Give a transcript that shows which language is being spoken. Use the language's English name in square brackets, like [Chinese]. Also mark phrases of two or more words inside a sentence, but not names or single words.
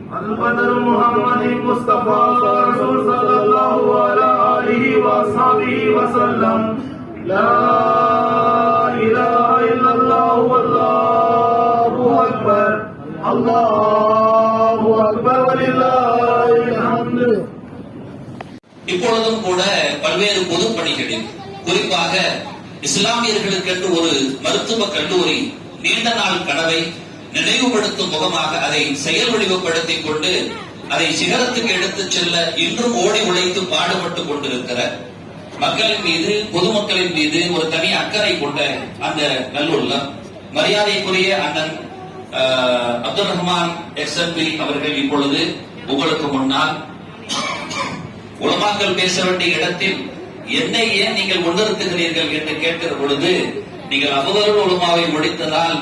[Arabic] البدر محمد مصطفى رسول صلى الله على آله وصحبه وسلم لا إله إلا الله والله أكبر الله أكبر ولله الحمد. [Tamil] இப்பொழுதும் கூட பல்வேறு பொது பணிகளில் குறிப்பாக இஸ்லாமியர்களுக்கென்று ஒரு மருத்துவ கல்லூரி நீண்ட நாள் கனவை நினைவுபடுத்தும் முகமாக அதை செயல் வடிவப்படுத்திக் கொண்டு அதை சிகரத்துக்கு எடுத்துச் செல்ல இன்றும் ஓடி உழைத்து பாடுபட்டுக் கொண்டிருக்கிற மக்களின் மீது பொதுமக்களின் மீது ஒரு தனி அக்கறை கொண்ட அந்த நல்லுள்ளம் மரியாதைக்குரிய அண்ணன் அப்துல் ரஹ்மான் எக்ஸ்எம்பி அவர்கள் இப்பொழுது உங்களுக்கு முன்னால் உலமாக்கள் பேச வேண்டிய இடத்தில் என்னை ஏன் நீங்கள் முன்னிறுத்துகிறீர்கள் என்று கேட்கிற பொழுது நீங்கள் அபுதல் உலமாவை முடித்ததால்